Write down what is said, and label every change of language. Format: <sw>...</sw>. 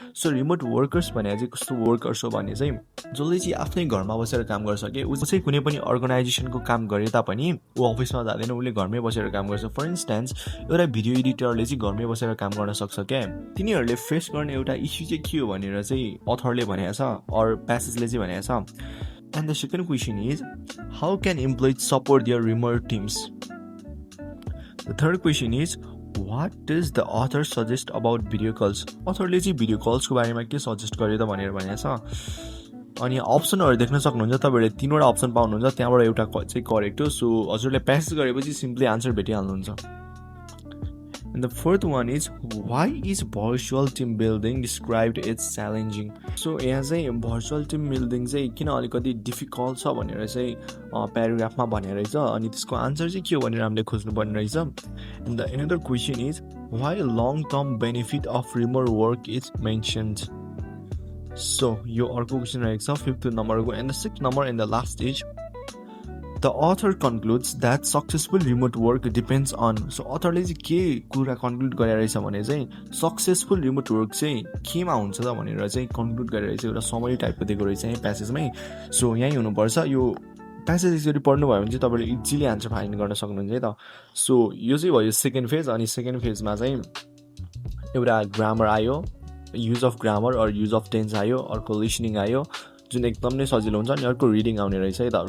<ne>So remote workers भने चाहिँ कस्तो वर्कर्स हो भने चाहिँ जसले चाहिँ आफ्नै घरमा बसेर काम गर्छ कि ऊ चाहिँ कुनै पनि अर्गनाइजेसनको काम गरे तापनि ऊ अफिसमा जाँदैन, उसले घरमै बसेर काम गर्छ. फर इन्स्टेन्स एउटा भिडियो एडिटरले चाहिँ घरमै बसेर काम गर्न सक्छ क्या. तिनीहरूले फेस गर्ने एउटा इस्यु चाहिँ के हो भनेर चाहिँ अथरले भनेको छ अर प्यासेजले चाहिँ भनेको छ.</ne> <en>And the second question is, how can employees support their remote teams? The third question is, what does the author suggest about video calls?</en> <ne>Authorले चाहिँ भिडियो कल्सको बारेमा के सजेस्ट गर्यो त भनेर भनेको छ. अनि अप्सनहरू देख्न सक्नुहुन्छ, तपाईँहरूले तीनवटा अप्सन पाउनुहुन्छ, त्यहाँबाट एउटा चाहिँ करेक्ट हो. सो हजुरले प्यासेज गरेपछि simply answer भेटिहाल्नुहुन्छ.</ne> <en>And the fourth one is, why is virtual team building described as challenging?</en> <ne>So यहाँ चाहिँ</ne> <en>virtual team building</en> <ne>चाहिँ किन अलिकति डिफिकल्ट छ भनेर चाहिँ प्याराग्राफमा भनेर रहेछ अनि त्यसको आन्सर चाहिँ के हो भनेर हामीले खोज्नु पर्ने रहेछ.</ne> <en>And the another question is, why long term benefit of remote work is mentioned?</en> <ne>So यो अर्को क्वेसन रहेको छ, फिफ्थ नम्बरको.</ne> <en>And the sixth number and the last is, the author concludes that successful remote work depends on.</en> <ne>So authorले चाहिँ के कुरा conclude गरेर रहेछ भने चाहिँ सक्सेसफुल रिमोट वर्क चाहिँ केमा हुन्छ त भनेर चाहिँ कन्क्लुड गरेर चाहिँ एउटा समरी टाइपको दिएको रहेछ है प्यासेजमै. सो यहीँ हुनुपर्छ. यो प्यासेज यसरी पढ्नुभयो भने चाहिँ तपाईँले इजिली आन्सर फाइन्ड गर्न सक्नुहुन्छ है त. सो यो चाहिँ भयो सेकेन्ड फेज. अनि सेकेन्ड फेजमा चाहिँ एउटा ग्रामर आयो, use of grammar or use of tense आयो, अर्को लिसनिङ आयो जुन एकदम नै सजिलो हुन्छ, अनि अर्को रिडिङ आउने रहेछ है त.</ne>